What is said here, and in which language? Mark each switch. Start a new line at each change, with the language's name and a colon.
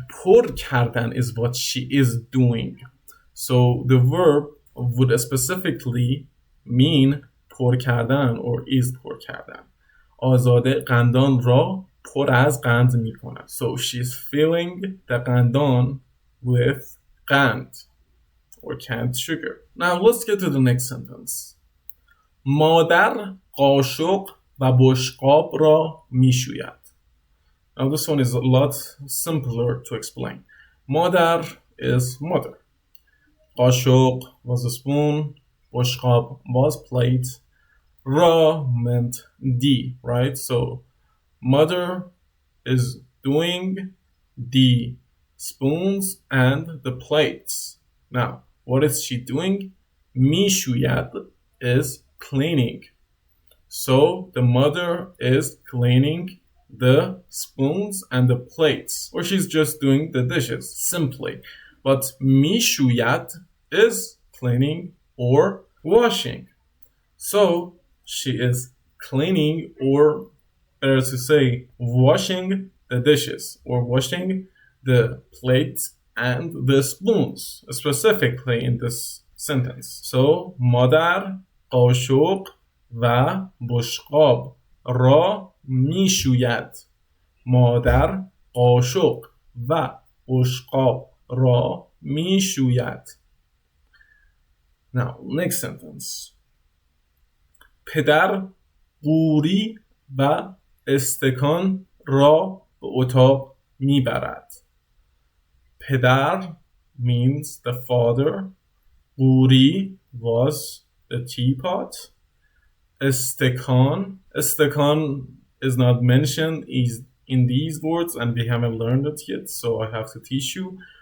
Persian: پر کردن
English: is what she is doing. So the verb would specifically mean پر کردن or is پر کردن.
Persian: آزاده قندان را پر از قند می کند.
English: So she's filling the قندان with قند or canned sugar. Now let's get to the next sentence.
Persian: مادر قاشق و بشقاب را می شوید.
English: Now this one is a lot simpler to explain. مادر is mother. قاشق was a spoon. بشقاب was plate. Ra meant the, right? So mother is doing the spoons and the plates. Now, what is she doing? میشوید is cleaning. So the mother is cleaning the spoons and the plates, or she's just doing the dishes simply. But میشوید is cleaning or washing. So she is cleaning, or better to say, washing the dishes or washing the plates and the spoons, specifically in this sentence.
Persian: So مادر قاشق و بشقاب را میشوید. مادر قاشق و بشقاب را میشوید.
English: Now, next sentence.
Persian: پدر قوری و استکان را به اتاق میبرد.
English: پدر means the father. قوری was the teapot. استکان is not mentioned in these words, and we haven't learned it yet, so I have to teach you.